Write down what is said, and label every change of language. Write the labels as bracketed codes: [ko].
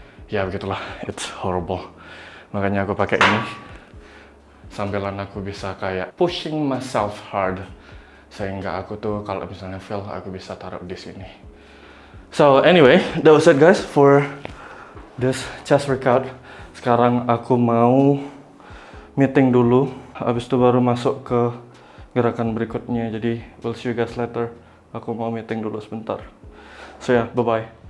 [id] Ya begitulah, [en] it's horrible. [id] Makanya aku pakai ini sambilan aku bisa kayak [en] pushing myself hard, [id] sehingga aku tuh kalau misalnya fail aku bisa taruh di sini. [en] So anyway, that was it guys for this chest workout. [id] Sekarang aku mau meeting dulu, habis itu baru masuk ke gerakan berikutnya. [en] Jadi we'll see you guys later. [id] Aku mau meeting dulu sebentar. [en] So yeah, bye bye.